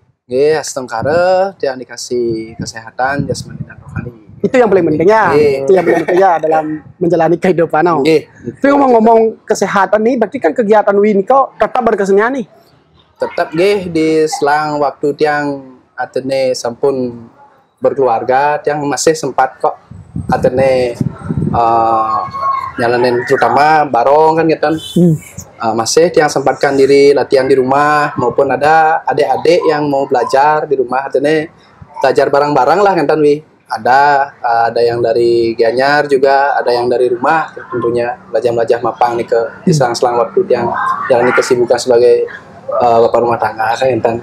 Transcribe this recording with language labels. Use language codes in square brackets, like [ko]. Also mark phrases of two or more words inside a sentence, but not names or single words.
[id] Yes, tengkara dia dikasih kesehatan jasmani dan rohani. Itu yang paling penting ya. Itu yang paling penting ya dalam menjalani kehidupan. Tapi ngomong-ngomong kesehatan nih, berarti kan kegiatan Win kau tetap berkesenian nih. Tetap di selang waktu [ban] tiang atene sampun [id] berkeluarga, tiang masih sempat kok atene nyalanin terutama barong kan gitu. Masih tiang sempatkan diri latihan di rumah maupun ada adik-adik yang mau belajar di rumah atene belajar bareng-bareng lah kan wi. Ada yang dari Gianyar juga, ada yang dari rumah tentunya belajar mapang nih di selang-selang waktu yang jalani kesibukan sebagai bapak rumah tangga kan